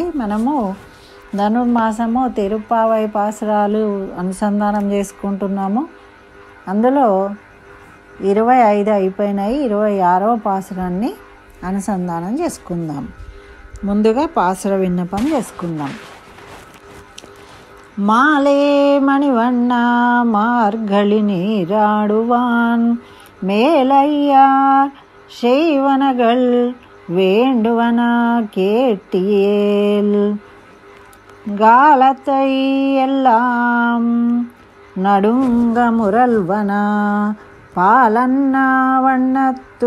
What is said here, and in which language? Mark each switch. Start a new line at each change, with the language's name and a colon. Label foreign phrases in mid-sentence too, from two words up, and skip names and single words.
Telugu: మనము ధనుర్మాసము తిరుప్పావై పాసురాలు అనుసంధానం చేసుకుంటున్నాము. అందులో 25 అయిపోయినాయి. 26వ పాసురాన్ని అనుసంధానం చేసుకుందాం. ముందుగా పాసుర విన్నపం చేసుకుందాం.
Tamil: மாலே மணிவண்ணா மார்கழி நீராடுவான் மேலையார் செய்வனகள் வேண்டுவனா கேட்டியேல் காலத்தை எல்லாம் நடுங்க முரல்வனா பாலன்னா வண்ணத்து